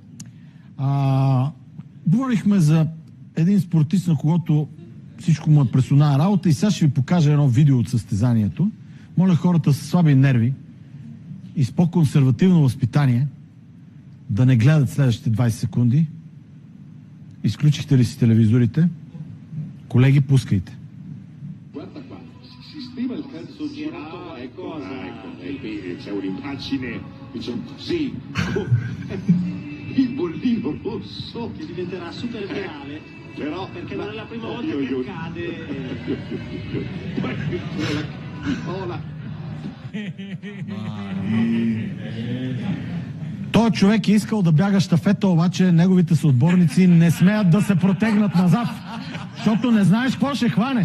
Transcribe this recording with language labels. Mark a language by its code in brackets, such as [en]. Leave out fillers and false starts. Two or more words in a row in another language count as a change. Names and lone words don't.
[bg] Говорихме за един спортист, на когото всичко му е персонална работа, и сега ще ви покажа едно видео от състезанието. Моля хората с слаби нерви и с по-консервативно възпитание да не гледат следващите 20 секунди. Изключихте ли си телевизорите? Колеги, пускайте. [it] Sistema il calcio girato e cosa? C'è un'immagine, diciamo così, il bollino rosso che diventerà super virale, però perché non è la prima volta che accade. [bg] Той човек е искал да бяга щафета, обаче неговите съотборници не смеят да се протегнат назад, защото не знаеш какво ще хванеш.